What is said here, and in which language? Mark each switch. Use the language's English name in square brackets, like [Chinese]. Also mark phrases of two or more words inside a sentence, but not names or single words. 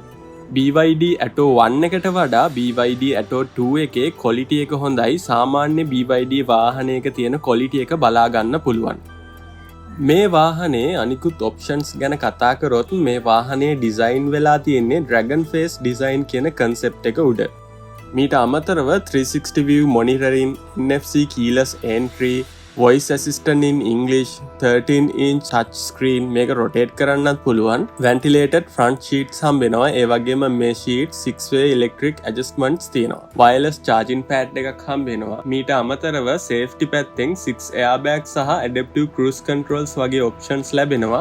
[Sinhala] BYD Atto 1 එකට වඩා BYD Atto 2 එකේ ක්වොලිටි එක හොඳයි. සාමාන්‍ය BYD වාහනයක තියෙන ක්වොලිටි එක බලා ගන්න පුළුවන්. මේ වාහනේ අනිකුත් ඔප්ෂන්ස් ගැන කතා කරොත් මේ වාහනේ ඩිසයින් වෙලා තියෙන්නේ [English] Dragon Face design [Sinhala] කියන concept එක උඩ. [English] මීට අමතරව 360 view monitoring, NFC keyless entry, voice assistant in English, 13-inch touch screen [Sinhala] මේක rotate කරන්නත් පුළුවන්. [English] ventilated front sheets [Sinhala] හම්බෙනවා. ඒ වගේම මේ [English] sheet 6-way electric adjustments [Sinhala] තියෙනවා. [English] wireless charging pad [Sinhala] එකක් හම්බෙනවා. මීට අමතරව safety පැත්තෙන් [English] 6 airbags [Sinhala] සහ [English] adaptive cruise controls [Sinhala] වගේ options ලැබෙනවා.